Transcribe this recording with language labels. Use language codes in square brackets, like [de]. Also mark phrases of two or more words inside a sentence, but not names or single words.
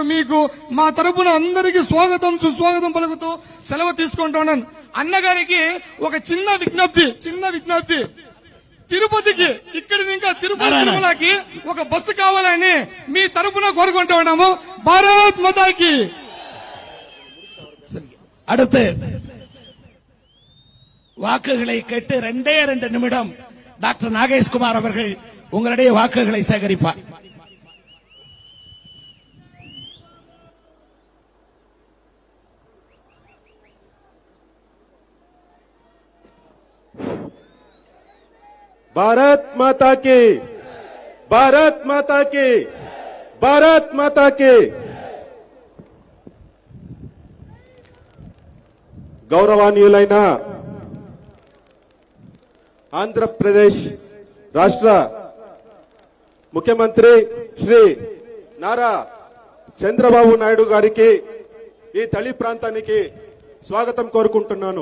[te] మీకు మా తరపున అందరికీ స్వాగతం, సుస్వాగతం పలుకుతూ సెలవు తీసుకుంటున్నాను. అన్నగారికి ఒక చిన్న విజ్ఞప్తి, తిరుపతికి ఇక్కడి ఇంకా తిరుమలకి ఒక బస్సు కావాలని మీ తరపున కోరుకుంటూ ఉన్నాము. [hi] भारत माता की. [ta] அடுத்து வாக்குகளை கேட்டு 2 நிமிடம் டாக்டர் நாகேஷ்குமார் அவர்கள் உங்களுடைய வாக்குகளை சேகரிப்பார். [hi] भारत माता की, भारत माता की, भारत माता की. [te] గౌరవనీయులైన ఆంధ్రప్రదేశ్ రాష్ట్ర ముఖ్యమంత్రి శ్రీ నారా చంద్రబాబు నాయుడు గారికి ఈ తళి ప్రాంతానికి స్వాగతం కోరుకుంటున్నాను.